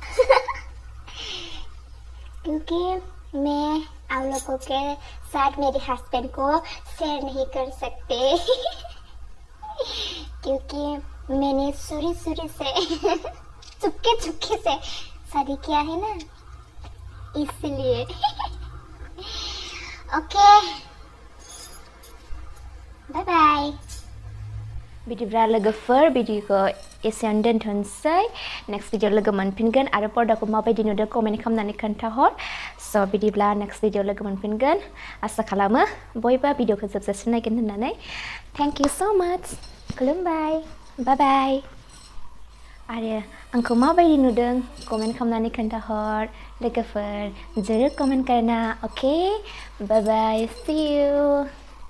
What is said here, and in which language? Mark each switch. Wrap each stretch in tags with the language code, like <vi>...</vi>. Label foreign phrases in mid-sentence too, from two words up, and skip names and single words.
<hi>क्योंकि मैं आप लोगों के साथ मेरे हस्बैंड को शेयर नहीं कर सकते क्योंकि मैंने सुरी से चुपके से शादी किया है ना इसलिए</hi> <en>okay bye bye</en> <brx>बिदिब्ला लोगोफोर भिडिअखौ एसेयावनो दोनथ'नोसै</brx> <en>next video</en> <brx>लोगो मोनफिनगोन आरो पर्दाखौ माबायदि नुदों कमेन्ट खालामनानै खोन्थाहर स' बिदिब्ला</brx> <en>next video</en> <brx>लोगो मोनफिनगोन आसा खालामो बयबो भिडिअखौ जोबजासिम नायगोन होननानै</brx> <en>thank you so much</en> <brx>खुलुमबाय</brx> <en>bye bye</en> <brx>आरो आंखौ माबायदि नुदों कमेन्ट खालामनानै खोन्थाहर लोगोफोर</brx> <hi>जरूर कमेन्ट करना</hi> <en>okay bye bye see you</en>